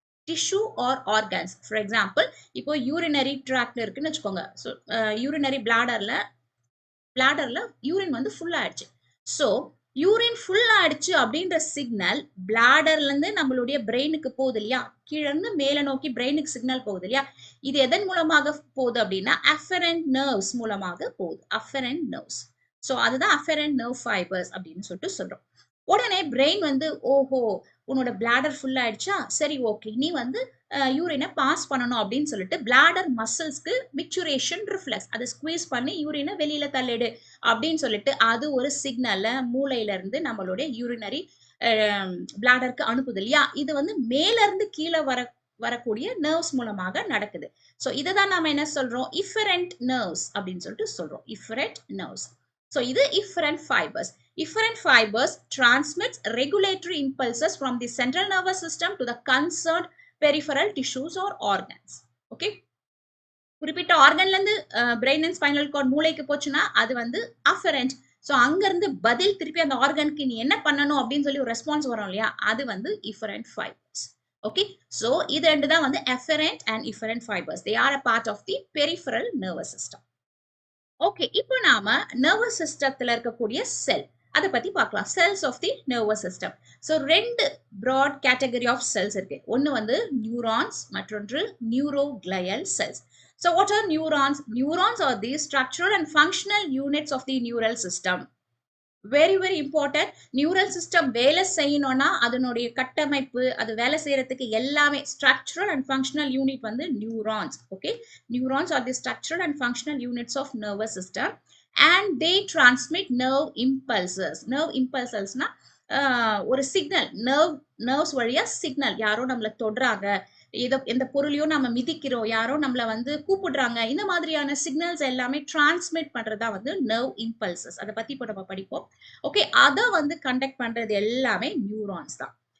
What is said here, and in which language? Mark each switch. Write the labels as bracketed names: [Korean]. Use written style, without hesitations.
[English] Tissue or organs, for example, [Tamil] இப்போ urinary tract இருக்குன்னு வச்சுக்கோங்க. ஸோ urinary bladderல யூரின் வந்து ஃபுல் ஆயிடுச்சு. ஸோ யூரின் ஃபுல் ஆயிடுச்சு அப்படின்ற சிக்னல் பிளாடர்ல இருந்து நம்மளுடைய பிரெயினுக்கு போகுது இல்லையா, கீழே இருந்து மேல நோக்கி பிரெயினுக்கு சிக்னல் போகுது இல்லையா. இது எதன் மூலமாக போகுது அப்படின்னா afferent nerves மூலமாக போகுது, afferent nerves. ஸோ அதுதான் afferent nerve fibers அப்படின்னு சொல்லிட்டு சொல்றோம். உடனே பிரெயின் வந்து, ஓஹோ உன்னோட பிளாடர் ஃபுல் ஆயிடுச்சா, சரி ஓகே, நீ வந்து யூரினை பாஸ் பண்ணணும் அப்படின்னு சொல்லிட்டு பிளாடர் மசில்ஸ்க்கு மிச்சுரேஷன் ரிஃப்ளெக்ஸ், அதை ஸ்குவீஸ் பண்ணி யூரினை வெளியில தள்ளிடு அப்படின்னு சொல்லிட்டு அது ஒரு சிக்னலை மூளையில இருந்து நம்மளுடைய யூரினரி பிளாடருக்கு அனுப்புது இல்லையா. இது வந்து மேல இருந்து கீழே வரக்கூடிய நர்வ்ஸ் மூலமாக நடக்குது. ஸோ இதை தான் நாம என்ன சொல்றோம், இஃபரண்ட் நர்வ்ஸ் அப்படின்னு சொல்லிட்டு சொல்றோம், இஃபரண்ட் நர்வ்ஸ். ஸோ இது efferent fibers. [English] Efferent fibers transmits regulatory impulses from the central nervous system to the concerned peripheral tissues or organs. Okay. [Tamil] குறிப்பிட்ட ஆர்கன்ல இருந்து பிரெயின் அண்ட் ஸ்பைனல் கார்ட் மூளைக்கு போச்சுன்னா அது வந்து அஃபரண்ட். ஸோ அங்க இருந்து பதில் திருப்பி அந்த ஆர்கனுக்கு நீ என்ன பண்ணணும் அப்படின்னு சொல்லி ஒரு ரெஸ்பான்ஸ் வரும் இல்லையா, அது வந்து இஃபரண்ட் ஃபைபர்ஸ். ஓகே, ஸோ இது ரெண்டு தான் வந்து efferent and இஃபரண்ட் fibres. [English] They are a part of the peripheral nervous system. [Tamil] Okay, இப்போ நாம நர்வஸ் சிஸ்டத்துல இருக்கக்கூடிய செல் அதை பத்தி பார்க்கலாம். [English] Cells of the nervous system. [Tamil] So ரெண்டு ப்ராட் கேட்டகரி ஆஃப் செல்ஸ் இருக்கு. ஒன்னு வந்து நியூரான்ஸ், மற்றொன்று நியூரோகிளையல் cells. [English] So what are neurons? Neurons are the structural and functional units of the neural system. Very very important. [Tamil] Neural system வேலை செய்யணும்னா அதனுடைய கட்டமைப்பு, அது வேலை செய்யறதுக்கு எல்லாமே structural and functional unit வந்து neurons. [English] Okay, neurons are the structural and functional units of nervous system and they transmit nerve impulses. [Tamil] Nerve impulsesனா ஒரு சிக்னல், நர்வ்ஸ் வழியா சிக்னல், யாரோ நம்மள தொடுறாங்க, ஏதோ எந்த பொருளையும் நம்ம மிதிக்கிறோம், யாரோ நம்மள வந்து கூப்பிடுறாங்க, இந்த மாதிரியான சிக்னல்ஸ் எல்லாமே டிரான்ஸ்மிட் பண்றதா வந்து நர்வ் இம்பல்சஸ். அதை பத்தி இப்போ நம்ம படிப்போம். ஓகே, அதை வந்து கண்டக்ட் பண்றது எல்லாமே நியூரான்ஸ் தான்.